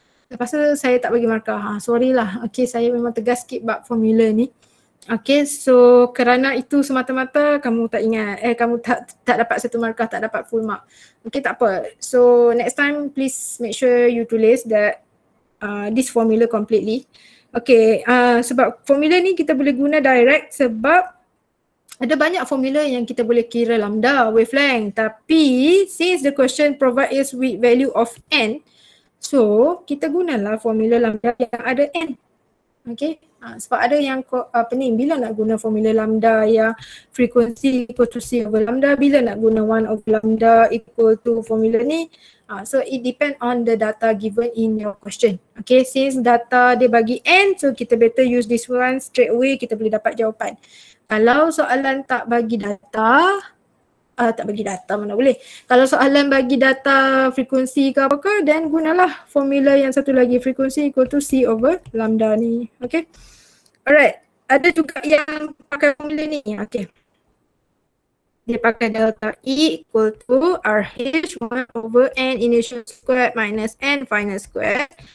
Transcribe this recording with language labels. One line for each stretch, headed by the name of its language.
Malay: Lepas tu saya tak bagi markah. Sorry lah. Okay, saya memang tegas skip bab formula ni. Okay, so kerana itu semata-mata kamu tak ingat, kamu tak dapat satu markah, tak dapat full mark. Okay, tak apa.
English: So next time please make sure you
Malay: tulis
English: that this formula completely.
Malay: Okay, sebab formula ni kita boleh guna direct sebab ada banyak formula yang kita boleh kira lambda, wavelength. Tapi
English: since the question provide us with value of n, so
Malay: kita gunalah
English: formula lambda
Malay: yang ada n. Okay, sebab ada yang bila nak guna formula lambda yang frequency equal to C over lambda, bila nak guna 1 over lambda equal to formula ni.
English: So it depend on the data given in your question. Okay, since data
Malay: dia bagi n,
English: so kita better use this one straight away,
Malay: kita boleh dapat jawapan. Kalau soalan tak bagi data, mana boleh. Kalau soalan bagi data frekuensi ke apa ke, then gunalah formula yang satu lagi, frekuensi
English: equal to C over lambda
Malay: ni.
English: Okay, alright.
Malay: Ada juga yang pakai formula ni.
English: Okay,
Malay: dia pakai
English: delta E equal to RH 1 over N initial squared minus N final squared.